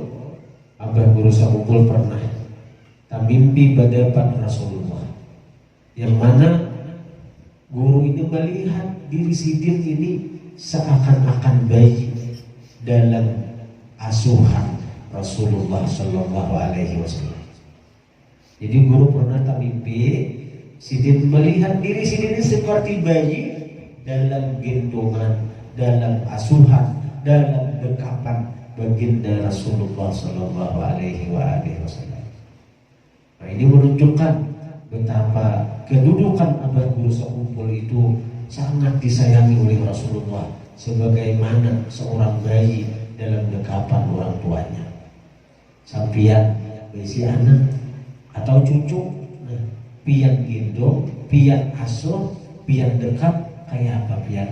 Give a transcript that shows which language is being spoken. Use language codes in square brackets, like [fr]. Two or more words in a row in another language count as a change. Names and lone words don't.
[id] Abah guru sekumpul pernah mimpi berdapat Rasulullah, yang mana guru ini melihat diri sidin ini seakan-akan bayi dalam asuhan Rasulullah [ar] صلى الله عليه وسلم. [id] Jadi guru pernah mimpi sidin melihat diri sidin ini seperti bayi dalam gendongan, dalam asuhan, dalam dekapan baginda Rasulullah [ar] صلى الله عليه وسلم. [id] Nah, ini menunjukkan betapa kedudukan abah guru sekumpul itu sangat disayangi oleh Rasulullah, sebagaimana seorang bayi dalam dekapan orang tuanya. [bjn] Sampian besi anak atau cucu, pian gendong, pian asuh, pian dekat, kayak apa pian?